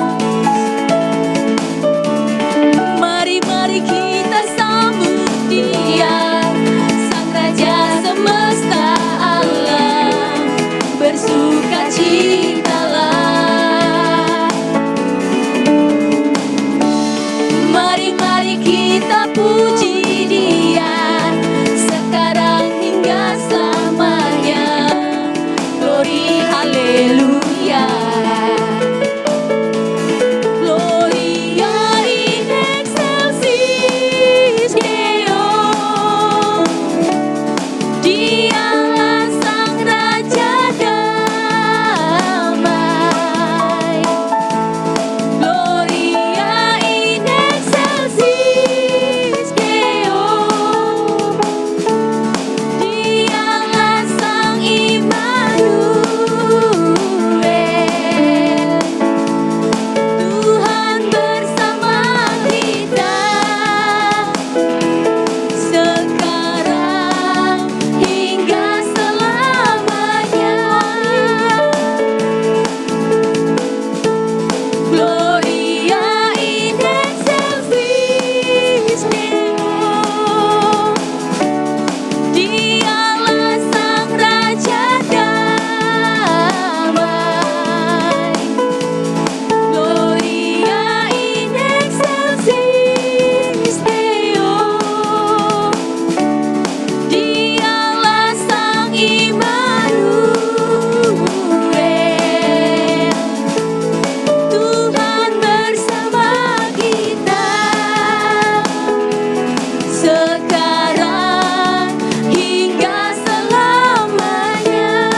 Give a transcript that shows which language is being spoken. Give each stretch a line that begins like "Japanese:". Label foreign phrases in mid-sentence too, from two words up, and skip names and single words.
Indonesian: Mari kita sambut Dia, Sang Raja semesta alam, bersukacitalah. Mari kita puji Dia sekarang hingga selamanya.
English: Glory haleluya.
Latin: Gloria in excelsis Deo.
Indonesian: Dialah Sang Raja damai.
Latin: Gloria in excelsis Deo.
Indonesian: Dialah Sang Immanuel. Tuhan bersama kita sekarang hingga selamanya.
Latin: Gloria in excelsis Deo.
Indonesian: Dialah Sang Raja damai.
Latin: Gloria in excelsis Deo.
Indonesian: Dialah Sang Immanuel. Tuhan bersama kita sekarang hingga selamanya.